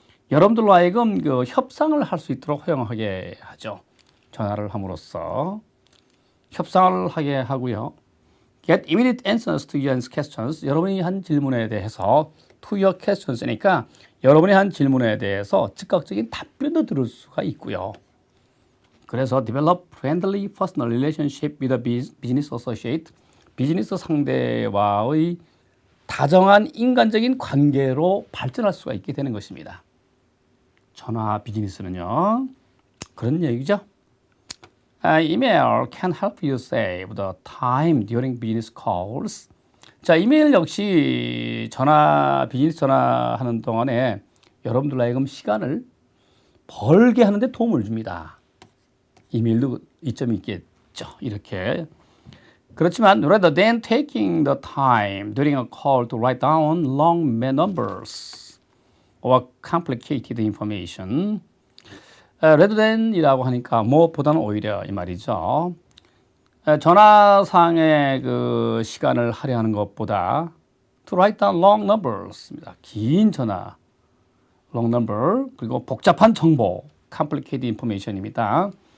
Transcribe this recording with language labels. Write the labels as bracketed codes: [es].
[ko] 여러분들로 하여금 그 협상을 할 수 있도록 허용하게 하죠. 전화를 함으로써 협상을 하게 하고요. [en] Get immediate answers to your questions. [ko] 여러분이 한 질문에 대해서 [en] to your questions [ko] 니까 여러분이 한 질문에 대해서 즉각적인 답변도 들을 수가 있고요. 그래서 [en] develop friendly personal relationship with a business associate. [ko] 비즈니스 상대와의 다정한 인간적인 관계로 발전할 수가 있게 되는 것입니다. 전화 비즈니스는요. 그런 얘기죠. [en] Email can help you save the time during business calls. [ko] 자, 이메일 역시 비즈니스 전화하는 동안에 여러분들 하여금 시간을 벌게 하는데 도움을 줍니다. 이메일도 이점이 있겠죠. 이렇게. 그렇지만 [en] rather than taking the time during a call to write down long numbers or complicated information. rather than [ko] 이라고 하니까 무엇보다는 오히려 이 말이죠. 전화상의 그 시간을 할애하는 것보다 [en] to write down long numbers [ko] 입니다. 긴 전화, long number 그리고 복잡한 정보, [en] complicated information [ko] 입니다.